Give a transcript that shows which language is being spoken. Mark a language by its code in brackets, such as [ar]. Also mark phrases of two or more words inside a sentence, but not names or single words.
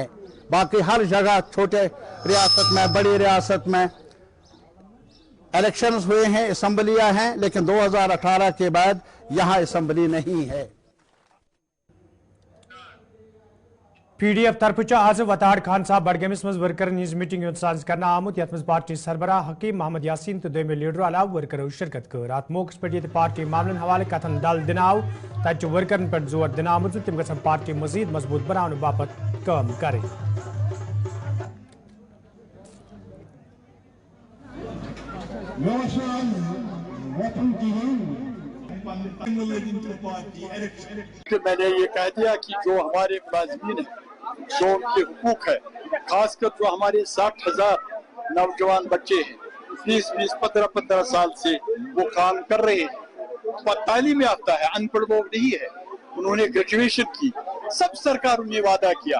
[hi] बाकी हर जगह, छोटे रियासत में, बड़ी रियासत में इलेक्शंस हुए हैं, असेंबलियां हैं, लेकिन 2018 के बाद यहां असेंबली नहीं है। [ks] PDF तरफ आज वताड़ खान साहब बडगमिस मज वर्कर नीज मीटिंग सांस करना आमुत यत मज पार्टी सरबराह हकीम मोहम्मद यासीन तो दोमे लीडर अलाव वर्कर शिरकत कर रात मौकस पे ये पार्टी मामलन हवाले कथन दल दिनाव तच वर्करन पे जोर दिन आमुत तम गसन पार्टी मजीद मजबूत बनाने बापत काम करें। [hi] मैंने ये कह दिया कि जो हमारे मुलाजिमीन हैं, जो उनके हुकूक है, खासकर जो हमारे 60,000 नौजवान बच्चे हैं, 20-20, 15-15 साल से वो काम कर रहे हैं, तालीम याफ्ता है, अनपढ़ लोग नहीं है, उन्होंने ग्रेजुएशन की, सब सरकारों ने वादा किया।